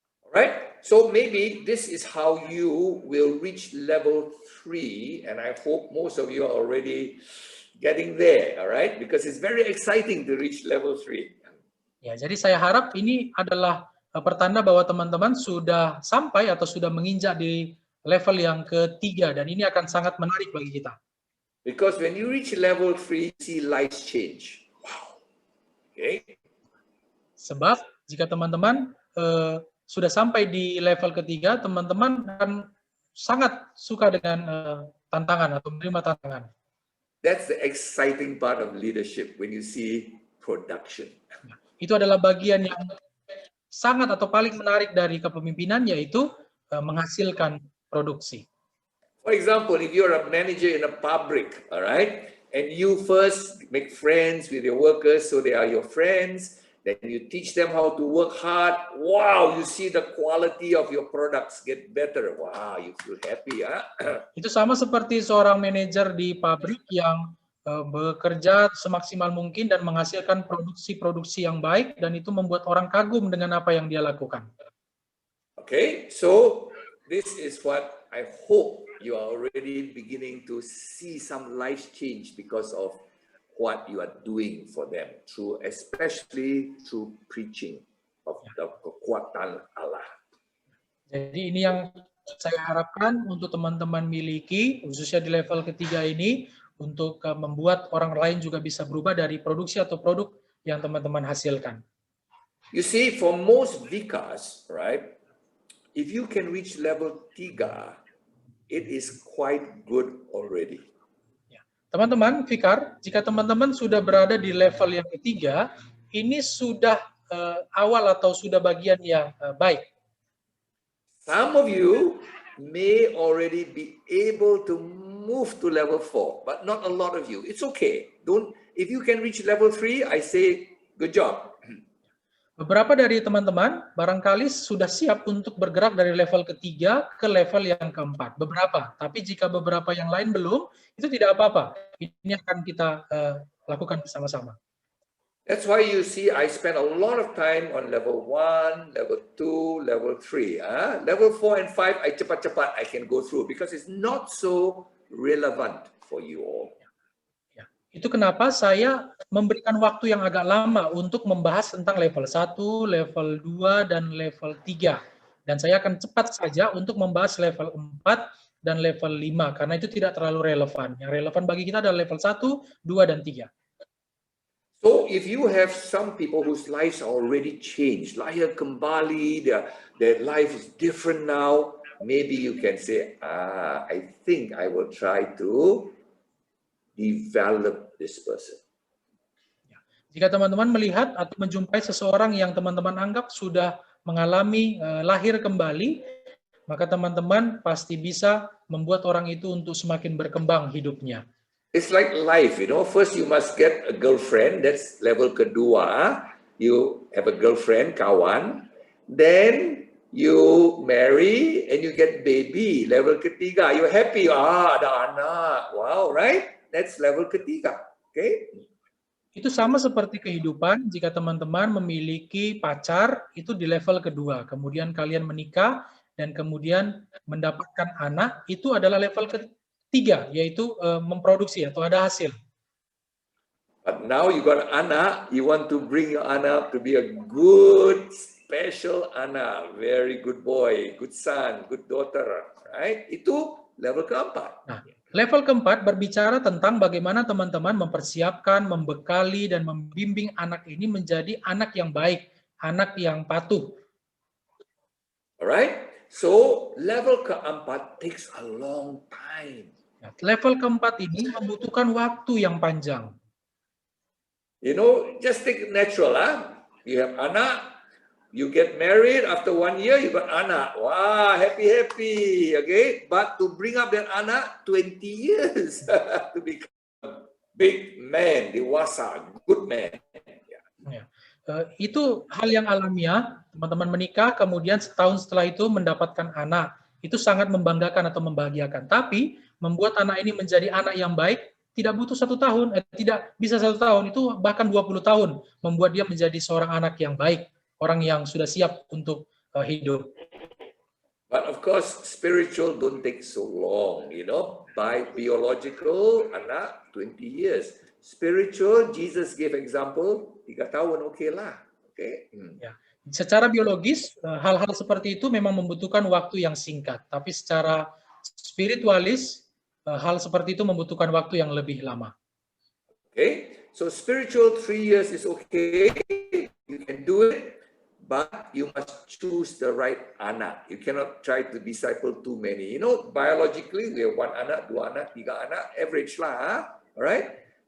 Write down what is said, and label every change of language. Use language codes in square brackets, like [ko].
[en] Alright, so maybe this is how you will reach level 3, and I hope most of you are already getting there, alright? Because it's very exciting to reach level 3. [id] Ya, jadi saya harap ini adalah pertanda bahwa teman-teman sudah sampai atau sudah menginjak di level yang ketiga, dan ini akan sangat menarik bagi kita. [en] Because when you reach level 3, see lives change. Wow. Okay. [id] Sebab jika teman-teman sudah sampai di level ketiga, teman-teman akan sangat suka dengan tantangan atau menerima tantangan. [en] That's the exciting part of leadership when you see production. [id] Itu adalah bagian yang sangat atau paling menarik dari kepemimpinan, yaitu menghasilkan produksi. [en] For example, if you're a manager in a pabrik, all right, and you first make friends with your workers so they are your friends, then you teach them how to work hard. Wow, you see the quality of your products get better. Wow, you feel happy, huh? [id] Itu sama seperti seorang manajer di pabrik yang bekerja semaksimal mungkin dan menghasilkan produksi-produksi yang baik, dan itu membuat orang kagum dengan apa yang dia lakukan. [en] Okay, so this is what I hope you are already beginning to see some life change because of what you are doing for them, especially through preaching of the [id] kekuatan Allah. Jadi ini yang saya harapkan untuk teman-teman miliki, khususnya di level ketiga ini, untuk membuat orang lain juga bisa berubah dari produksi atau produk yang teman-teman hasilkan. [en] You see, for most vikas, right, if you can reach level 3, it is quite good already. [id] Teman-teman, Fikar, jika teman-teman sudah berada di level yang ketiga, ini sudah awal atau sudah bagian yang baik. [en] Some of you may already be able to move to level 4, but not a lot of you. It's okay. If you can reach level 3, I say good job. [id] Beberapa dari teman-teman barangkali sudah siap untuk bergerak dari level ketiga ke level yang keempat. Beberapa, tapi jika beberapa yang lain belum, itu tidak apa-apa. Ini akan kita lakukan bersama-sama. [en] That's why you see I spend a lot of time on level 1, level 2, level 3. Level 4 and 5, I [id] cepat-cepat [en] I can go through because it's not so relevant for you all. [id] Itu kenapa saya memberikan waktu yang agak lama untuk membahas tentang level 1, level 2, dan level 3. Dan saya akan cepat saja untuk membahas level 4 dan level 5, karena itu tidak terlalu relevan. Yang relevan bagi kita adalah level 1, 2, dan 3. [en] So if you have some people whose lives are already changed, [id] lahir kembali, [en] their life is different now, maybe you can say, I think I will try to develop this person. [id] Jika teman-teman melihat atau menjumpai seseorang yang teman-teman anggap sudah mengalami lahir kembali, maka teman-teman pasti bisa membuat orang itu untuk semakin berkembang hidupnya. [en] It's like life, you know. First you must get a girlfriend, that's level [id] kedua. [en] You have a girlfriend, [id] kawan. [en] Then you marry and you get baby, level [id] ketiga. [en] You're happy, [id] ada anak. [en] Wow, right? That's level [id] ketiga, [en] okay? [id] Itu sama seperti kehidupan, jika teman-teman memiliki pacar, itu di level kedua. Kemudian kalian menikah, dan kemudian mendapatkan anak, itu adalah level ketiga, yaitu memproduksi atau ada hasil. [en] But now you got anak, you want to bring your anak to be a good special anak, very good boy, good son, good daughter, right? [id] Itu level keempat. Nah, level keempat berbicara tentang bagaimana teman-teman mempersiapkan, membekali, dan membimbing anak ini menjadi anak yang baik, anak yang patuh. [en] Alright? So, level [id] keempat [en] takes a long time. [id] Nah, level keempat ini membutuhkan waktu yang panjang. [en] You know, just take natural, You have anak, you get married, after 1 year, you got anak. Wow, happy, okay? But to bring up that anak, 20 years to become big man, [id] dewasa, [en] good man. [id] Ya. Itu hal yang alamiah, teman-teman menikah, kemudian setahun setelah itu mendapatkan anak. Itu sangat membanggakan atau membahagiakan. Tapi, membuat anak ini menjadi anak yang baik, tidak butuh 1 tahun, tidak bisa 1 tahun, itu bahkan 20 tahun membuat dia menjadi seorang anak yang baik, orang yang sudah siap untuk hidup. [en] But of course, spiritual don't take so long, you know. By biological, anak 20 years. Spiritual, Jesus gave example, [id] 3 tahun, [en] okay lah. Okay. [id] Ya. Secara biologis, hal-hal seperti itu memang membutuhkan waktu yang singkat. Tapi secara spiritualis, hal seperti itu membutuhkan waktu yang lebih lama. [en] Okay, so spiritual 3 years is okay. You can do it, but you must choose the right anak. You cannot try to disciple too many. You know, biologically we have 1 anak, 2 anak, 3 anak, average lah, alright?